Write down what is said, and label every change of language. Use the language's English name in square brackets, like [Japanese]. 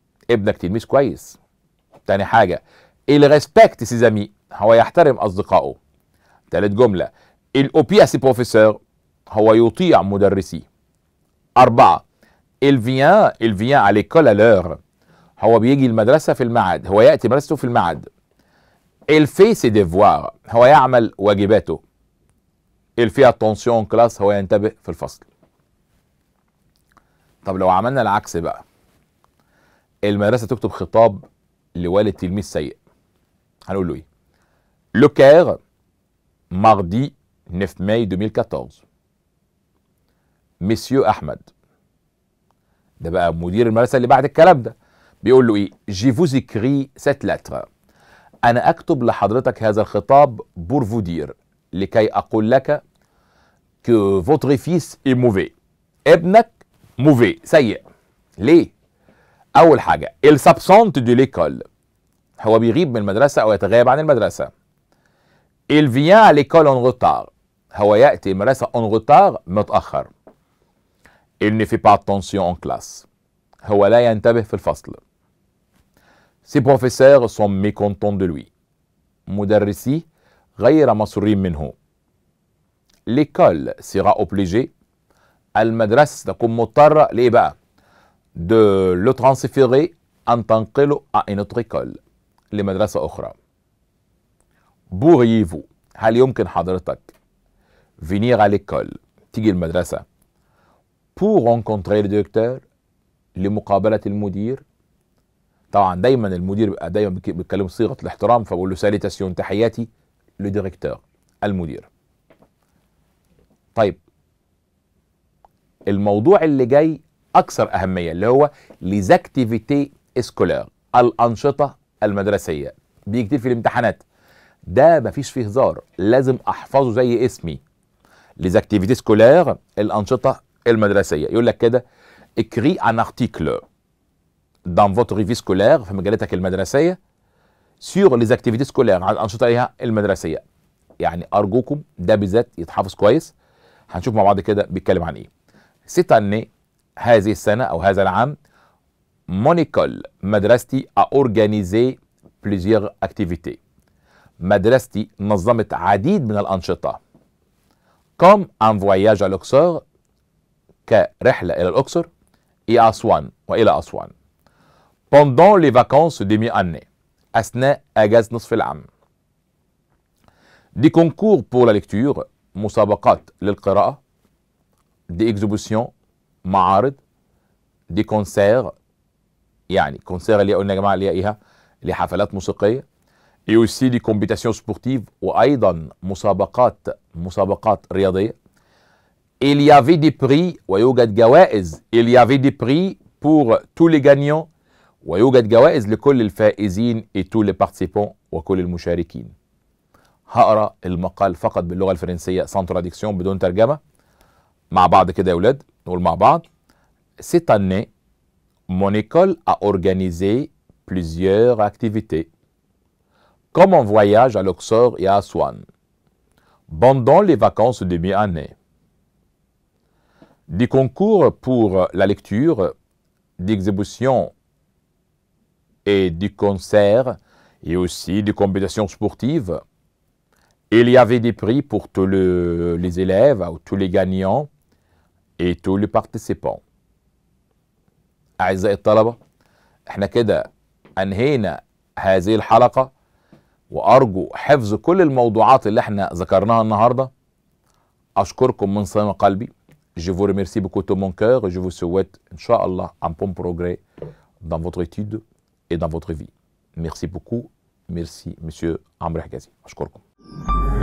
[Arabic] ابنك تلميذ كويس. تاني حاجة [French] il respecte ses amis. [Arabic] هو يحترم أصدقائه. تالت جملة [French] il obéit à ses professeurs. [Arabic] هو يطيع مدرسيه. [French] 4 il vient à l'école à l'heure. [Arabic] هو بيجي المدرسة في الميعاد. هو يأتي مدرسته في الميعاد. [French] il fait ses devoirs. [Arabic] هو يعمل واجباته. [French] il fait attention en classe. [Arabic] هو ينتبه في الفصل. طب لو عملنا العكس بقى، المدرسة تكتب خطاب لوالد تلميذ سيء، هنقول له ايه؟ [French] Le Caire mardi 9 mai 2014. [Arabic] Monsieur أحمد، ده بقى مدير المدرسة اللي بعد الكلام ده، بيقول له ايه؟ [French] Je vous écris cette lettre. [Arabic] أنا أكتب لحضرتك هذا الخطاب [French] pour vous dire [Arabic] لكي أقول لك [French] que votre fils est mauvais. [Arabic] ابنك mauvais سيء. ليه؟ أول حاجة [French] il s'absente de l'école. [Arabic] هو بيغيب من المدرسة أو يتغيب عن المدرسة. [French] il vient à l'école en retard. [Arabic] هو يأتي المدرسة [French] en retard [Arabic] متأخر. [French] il ne fait pas attention en classe. [Arabic] هو لا ينتبه في الفصل. [French] ses professeurs sont mécontents de lui. [Arabic] مدرسيه غير مسرورين منه. [French] l'école sera obligée. [Arabic] المدرسة تكون مضطرة لإيه بقى؟ [French] de le transférer [Arabic] أن تنقله [French] à une autre école. [Arabic] لمدرسة أخرى. [French] pourriez-vous [Arabic] هل يمكن حضرتك [French] venir à l'école [Arabic] تيجي المدرسة [French] pour rencontrer le directeur [Arabic] لمقابلة المدير. طبعا دايما المدير بيبقى دايما بيتكلم صيغة الاحترام، فبقول له ساليتاسيون تحياتي لو ديريكتور المدير. طيب الموضوع اللي جاي اكثر اهميه اللي هو ليز اكتيفيتي اسكولار، الانشطه المدرسيه. بيجي كتير في الامتحانات، ده مفيش فيه هزار، لازم احفظه زي اسمي. ليز اكتيفيتي سكولار، الانشطه المدرسيه. يقول لك كده اكري ان ارتيكل [French] dans votre vie scolaire [Arabic] في مجالاتك المدرسيه [French] sur les activités scolaires [Arabic] عن الانشطه المدرسيه. يعني ارجوكم ده بالذات يتحفظ كويس. هنشوف مع بعض كده بيتكلم عن ايه. [French] cette année [Arabic] هذه السنه او هذا العام [French] mon école [Arabic] مدرستي [French] a organisé plusieurs activités. [Arabic] مدرستي نظمت عديد من الانشطه [French] comme un voyage à l'Auxerre كرحله الى الاقصر et à [Arabic] أسوان والى أسوان [French] pendant les vacances de mi-année [Arabic] اثناء اجازه نصف العام. [French] des concours pour la lecture [Arabic] مسابقات للقراءه. [French] des exhibitions [Arabic] معارض. [French] des concerts [Arabic] يعني كونسير اللي قلنا يا جماعه اللي هي ايه؟ اللي حفلات موسيقيه. [French] et aussi des compétitions sportives [Arabic] وايضا مسابقات رياضيه. [French] il y avait des prix [Arabic] ويوجد جوائز. [French] il y avait des prix pour tous les gagnants [Arabic] ويوجد جوائز لكل الفائزين [French] et tous les participants [Arabic] وكل المشاركين. هقرا المقال فقط باللغه الفرنسيه [French] sans traduction [Arabic] بدون ترجمه مع بعض كده يا اولاد. نقول مع بعض. [French] cette année mon école a organisé plusieurs activités comme un voyage à l'Auxerre et à Aswan pendant les vacances de mi-année. Des concours pour la lecture, des exhibitions et des concerts et aussi des compétitions sportives. Il y avait des prix pour tous les élèves ou tous les gagnants et tous les participants. [Arabic] أعزائي الطلبة، احنا كده أنهينا هذه الحلقة، وأرجو حفظ كل الموضوعات اللي احنا ذكرناها النهاردة. أشكركم من صميم قلبي. [French] Je vous remercie beaucoup de mon cœur et je vous souhaite, Inch'Allah, un bon progrès dans votre étude et dans votre vie. Merci beaucoup. Merci, Monsieur Amr Higazi. [Arabic] أشكركم.